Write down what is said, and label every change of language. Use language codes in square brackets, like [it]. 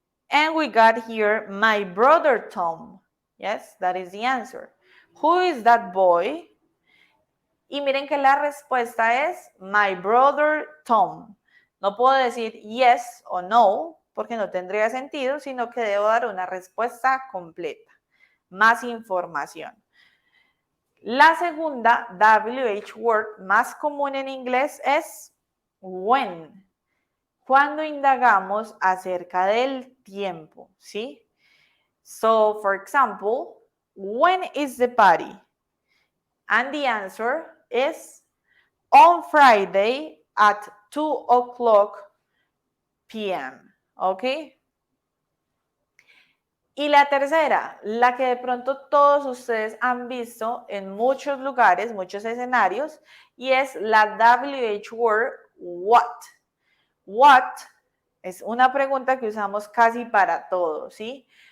[en] And we got here my brother Tom. Yes, that is the answer. Who is that boy? [es] Y miren que la respuesta es [en] my brother Tom. [es] No puedo decir yes o no, porque no tendría sentido, sino que debo dar una respuesta completa. Más información. La segunda WH word más común en inglés es when, cuando indagamos acerca del tiempo, ¿sí? [en] So, for example, when is the party? And the answer is on Friday at 2 o'clock p.m. ¿Ok? [es] Y la tercera, la que de pronto todos ustedes han visto en muchos lugares, muchos escenarios, y es la WH word what. What es una pregunta que usamos casi para todo, ¿sí?